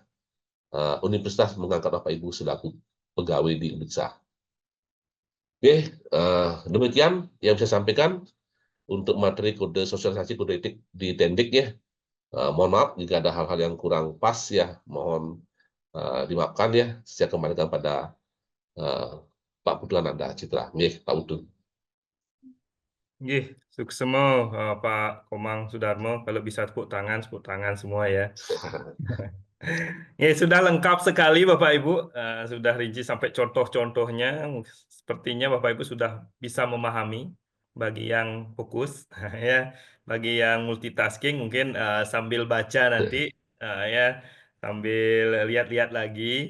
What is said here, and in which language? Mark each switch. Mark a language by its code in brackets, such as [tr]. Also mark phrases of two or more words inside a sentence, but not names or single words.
[id] Universitas mengangkat Bapak Ibu selaku pegawai di universitas. Oke, demikian yang saya sampaikan untuk materi kode sosialisasi kode etik di Tendik ya. Mohon maaf jika ada hal-hal yang kurang pas ya, mohon dimaafkan ya. Saya kembalikan pada Pak Putu Ananda Citra. Pak Putu. Sukses Pak Komang Sudarmo. Kalau bisa tepuk tangan semua ya. Ya, sudah lengkap sekali Bapak Ibu, sudah rinci sampai contoh-contohnya. Sepertinya Bapak Ibu sudah bisa memahami. Bagi yang fokus, ya, bagi yang multitasking mungkin sambil baca nanti, ya, sambil lihat-lihat lagi.